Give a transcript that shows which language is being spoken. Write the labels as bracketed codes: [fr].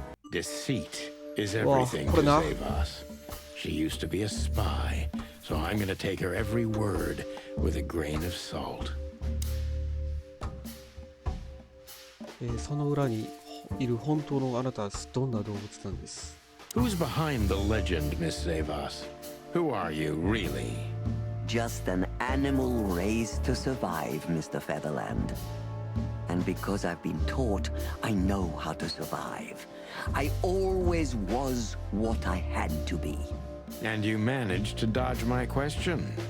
[en] Deceit is everything to save us. She used to be a spy, so I'm gonna take her every word with a grain of salt. [ja] その裏にいる本当のあなたはどんな動物なんです。 [en] Who's behind the legend, Miss Zavas? Who are you, really? Just an animal raised to survive, Mr. Featherland. And because I've been taught, I know how to survive. I always was what I had to be. And you managed to dodge my question.